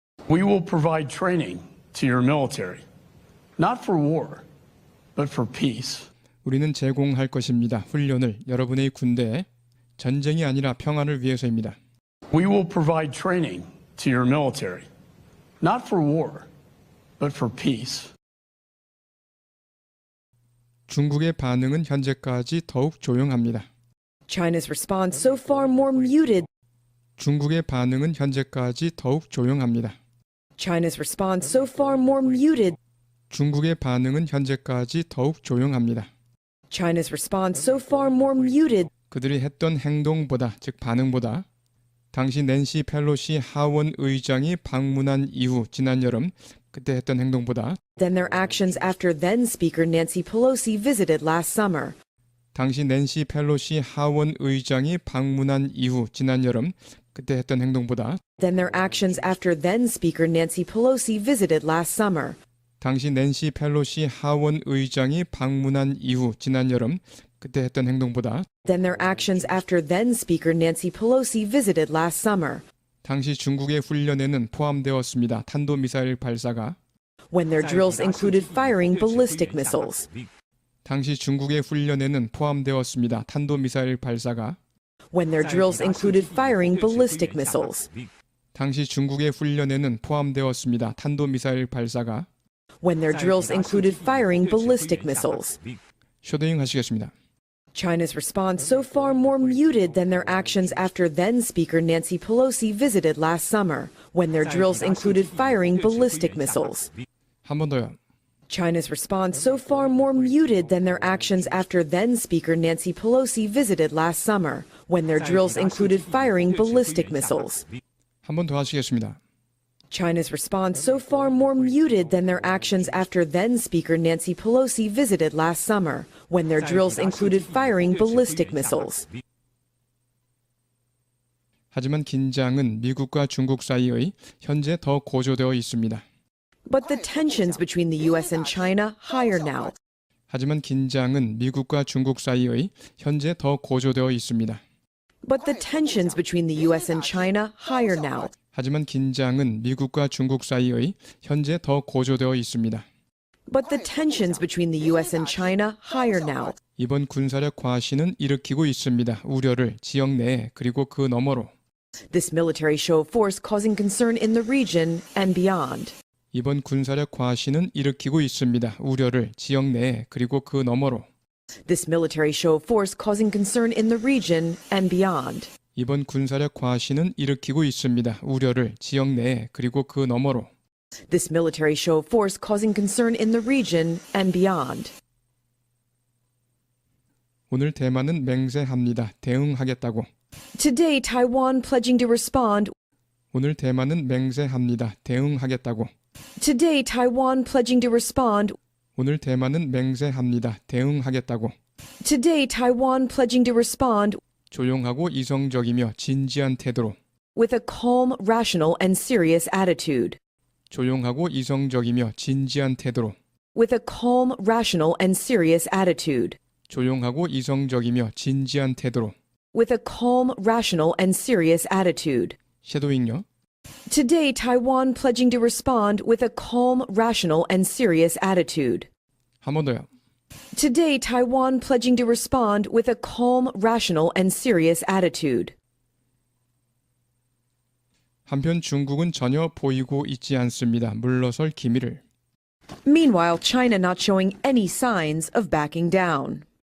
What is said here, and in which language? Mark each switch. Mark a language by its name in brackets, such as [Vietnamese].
[English] We will provide training to your military, not for war, but for peace. [Korean] 우리는 제공할 것입니다. 훈련을 여러분의 군대에 전쟁이 아니라 평화를 위해서입니다. [English] We will provide training to your military, not for war, but for peace. [Korean] 중국의 반응은 현재까지 더욱 조용합니다. [English] China's response so far more muted. [Korean] 중국의 반응은 현재까지 더욱 조용합니다. [English] China's response so far more muted. [Korean] 중국의 반응은 현재까지 더욱 조용합니다. [English] China's response so far more muted [Korean] 그들이 했던 행동보다, 즉 반응보다 당시 낸시 펠로시 하원 의장이 방문한 이후 지난 여름 그때 했던 행동보다 [English] than their actions after then Speaker Nancy Pelosi visited last summer. [Korean] 당시 낸시 펠로시 하원 의장이 방문한 이후 지난 여름 그때 했던 행동보다 [English] than their actions after then Speaker Nancy Pelosi visited last summer. [Korean] 당시 낸시 펠로시 하원 의장이 방문한 이후 지난 여름 그때 했던 행동보다 [English] than their actions after then Speaker Nancy Pelosi visited last summer. [Korean] 당시 중국의 훈련에는 포함되었습니다. 탄도미사일 발사가 [English] When their drills included firing ballistic missiles. [Korean] 당시 중국의 훈련에는 포함되었습니다. 탄도미사일 발사가 [English] When their drills included firing ballistic missiles. [Korean] 당시 중국의 훈련에는 포함되었습니다. 탄도미사일 발사가 [English] When their drills included firing ballistic missiles. [Korean] 셔도잉 하시겠습니다. [English] China's response so far more muted than their actions after then Speaker Nancy Pelosi visited last summer, when their drills included firing ballistic missiles. [Korean] 한 번 더요. [English] China's response so far more muted than their actions after then Speaker Nancy Pelosi visited last summer, when their drills included firing ballistic missiles. [Korean] 한 번 더 하시겠습니다. [English] China's response so far more muted than their actions after then Speaker Nancy Pelosi visited last summer, when their drills included firing ballistic missiles. [Korean] 하지만 긴장은 미국과 중국 사이의 현재 더 고조되어 있습니다. [English] But the tensions between the US and China higher now. [Korean] 하지만 긴장은 미국과 중국 사이의 현재 더 고조되어 있습니다. [English] But the tensions between the US and China higher now. [Korean] 하지만 긴장은 미국과 중국 사이의 현재 더 고조되어 있습니다. [English] But the tensions between the US and China higher now. [Korean] 이번 군사력 과시는 일으키고 있습니다. 우려를 지역 내에 그리고 그 너머로. [English] This military show of force causing concern in the region and beyond. [Korean] 이번 군사력 과시는 일으키고 있습니다. 우려를 지역 내에 그리고 그 너머로. [English] This military show of force causing concern in the region and beyond. [Korean] 이번 군사력 과시는 일으키고 있습니다. 우려를 지역 내에 그리고 그 너머로. [English] This military show of force causing concern in the region and beyond. [Korean] 오늘 대만은 맹세합니다. 대응하겠다고. [English] Today, Taiwan pledging to respond. [Korean] 오늘 대만은 맹세합니다. 대응하겠다고. [English] Today, Taiwan pledging to respond. [Korean] 오늘 대만은 맹세합니다. 대응하겠다고. [English] Today, Taiwan pledging to respond. [Korean] 조용하고 이성적이며 진지한 태도로. [English] With a calm, rational, and serious attitude. [Korean] 조용하고 이성적이며 진지한 태도로. [English] With a calm, rational, and serious attitude. [Korean] 조용하고 이성적이며 진지한 태도로. [English] With a calm, rational, and serious attitude. [Korean] 섀도잉요. [English] Today, Taiwan pledging to respond with a calm, rational, and serious attitude. [Korean] 한 번 더요. [English] Today, Taiwan pledging to respond with a calm, rational, and serious attitude. [Korean] 한편 중국은 전혀 보이고 있지 않습니다. 물러설 기미를. [English] Meanwhile, China not showing any signs of backing down.